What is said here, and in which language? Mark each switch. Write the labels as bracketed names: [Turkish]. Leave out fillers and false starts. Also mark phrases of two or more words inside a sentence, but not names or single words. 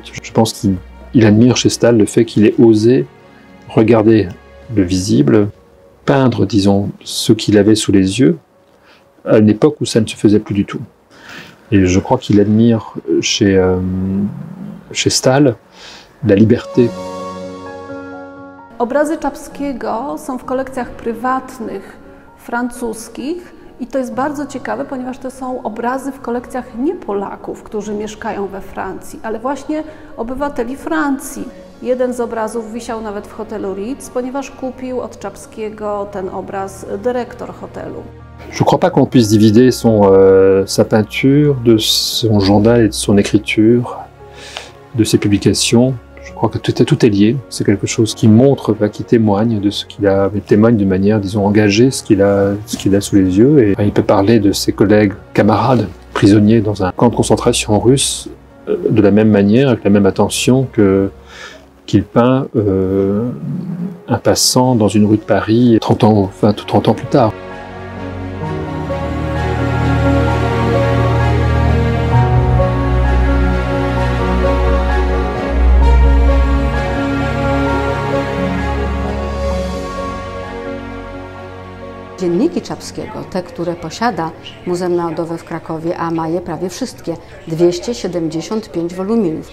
[French] Je pense qu'il admire chez Staël le fait qu'il ait osé regarder le visible, peindre, disons, ce qu'il avait sous les yeux, à une époque où ça ne se faisait plus du tout. Et je crois qu'il admire chez Staël la liberté. [Polish] Obrazy Czapskiego są w kolekcjach prywatnych, francuskich i to jest bardzo ciekawe, ponieważ to są obrazy w kolekcjach nie Polaków, którzy mieszkają we Francji, ale właśnie obywateli Francji. Jeden z obrazów wisiał nawet w hotelu Ritz, ponieważ kupił od Czapskiego ten obraz dyrektor hotelu. [French] Je ne crois pas qu'on puisse divider sa peinture de son journal et de son écriture, de ses publications. Je crois que tout est lié. C'est quelque chose qui montre, qui témoigne de ce qu'il a, témoigne d'une manière, disons, engagée, ce qu'il a sous les yeux. Et il peut parler de ses collègues, camarades, prisonniers dans un camp de concentration russe, de la même manière, avec la même attention qu'il peint un passant dans une rue de Paris 30 ans plus tard. [Polish] Dzienniki Czapskiego, te, które posiada Muzeum Narodowe w Krakowie, a ma je prawie wszystkie, 275 woluminów.